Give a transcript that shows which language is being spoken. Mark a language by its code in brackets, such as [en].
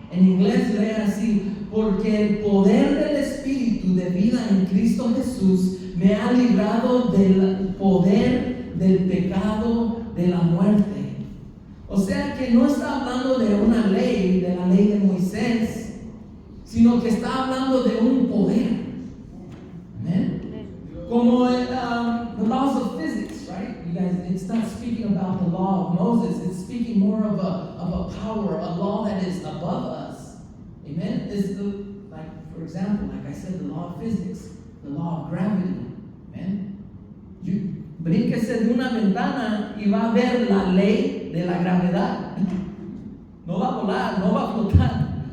[es] En inglés lee así: porque el poder del Espíritu de vida en Cristo Jesús me ha librado del poder del pecado, de la muerte. O sea que no está hablando de una ley, de la ley de Moisés, sino que está hablando de un poder. Amén. [en] Como the laws of physics, right? You guys, it's not speaking about the law of Moses. It's speaking more of a power, a law that is above us. Amen. It's for example, like I said, the law of physics, the law of gravity. Amen. [es] Brínquese de una ventana y va a ver la ley de la gravedad. No va a volar, no va a flotar.